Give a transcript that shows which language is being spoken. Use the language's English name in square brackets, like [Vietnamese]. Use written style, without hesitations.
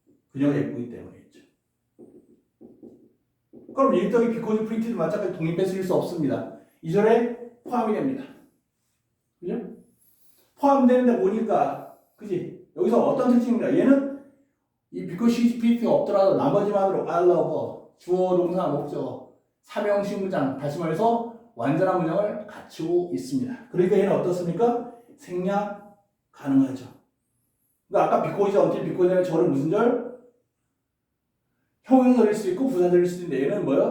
[Korean] 그녀가 예쁘기 때문이죠. 그럼 일등이 [English] because pretty [Korean] 도 마찬가지 독립해 쓸 수 없습니다. 2절에 포함이 됩니다. 그죠? 포함되는데 보니까 그지? 여기서 어떤 특징입니다. 얘는 이 [English] because she's pretty가 [Korean] 없더라도 나머지만으로 [English] I love her. [Korean] 주어, 동사, 목적, 사명시 문장, 다시 말해서 완전한 문장을 갖추고 있습니다. 그러니까 얘는 어떻습니까? 생략 가능하죠. 그러니까 아까 because, until because는 저를 무슨 절? 형용사일 수 있고 부사절일 수 있는데 얘는 뭐요?